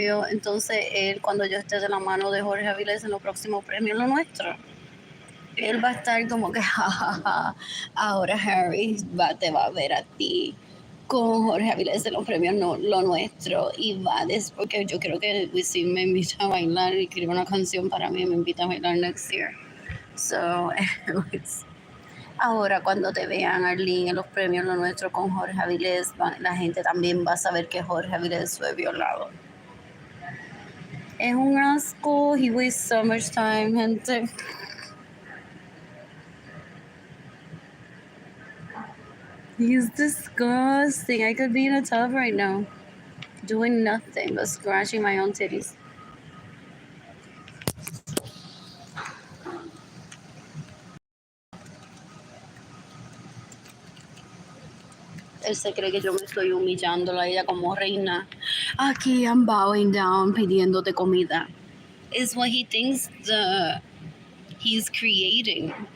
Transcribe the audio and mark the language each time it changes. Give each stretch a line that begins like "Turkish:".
Spanish: Entonces él, cuando yo esté de la mano de Jorge Avilés en los próximos premios Lo Nuestro, él va a estar como que, jajaja, ahora Harry te va a ver a ti con Jorge Avilés en los premios Lo Nuestro y porque yo creo que Wisin me invita a bailar y escribe una canción para mí, me invita a bailar
English: next year. So, anyways.
Spanish: Ahora cuando te vean, Arlene, en los premios Lo Nuestro con Jorge Avilés, la gente también va a saber que Jorge Avilés fue violado. Es un asco.
English: He wastes so much time, gente. He's disgusting. I could be in a tub right now, doing nothing but scratching my own titties.
Spanish: Él se cree que yo me estoy humillando a ella como reina. Aquí
English: I'm bowing down
Spanish: pidiéndote comida.
English: Is what he thinks he's creating.